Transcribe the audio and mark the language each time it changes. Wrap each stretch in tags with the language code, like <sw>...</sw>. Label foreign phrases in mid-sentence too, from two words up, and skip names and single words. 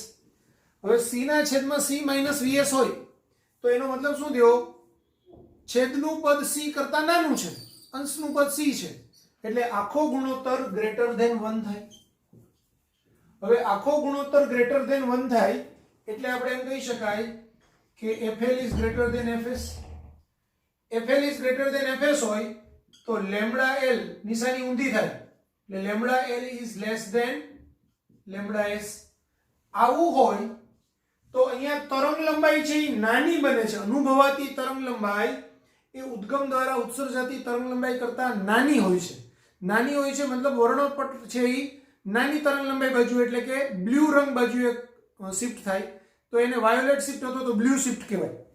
<gu>હવે C ના છેદમાં C -VS હોય તો એનો મતલબ શું થયો? છેદનું પદ C કરતા નાનું છે, અંશનું પદ C છે, એટલે આખો ગુણોત્તર</gu> <en>greater than</en> <gu>1 થાય. હવે આખો ગુણોત્તર</gu> <en>greater than</en> <gu>1 થાય એટલે આપણે એમ કહી શકાય કે</gu> <en>FL is greater than FS. FL is greater than FS</en> <gu>હોય તો</gu> <en>lambda L</en> <gu>નિશાની ઊંધી થાય એટલે</gu> <en>lambda L is less than lambda S.</en> <gu>આવું હોય તો અહીંયા તરંગ લંબાઈ છે એ નાની બને છે. અનુભવાતી તરંગ લંબાઈ એ ઉદ્ગમ દ્વારા ઉત્સર્જાતી તરંગ લંબાઈ કરતા નાની હોય છે. નાની હોય છે મતલબ વર્ણપટ છે એ નાની તરંગ લંબાઈ બાજુ એટલે કે બ્લુ રંગ બાજુએ શિફ્ટ થાય તો એને</gu> <en>violet shift</en> <gu>અથવા તો</gu> <en>blue shift</en> <gu>કહેવાય.</gu>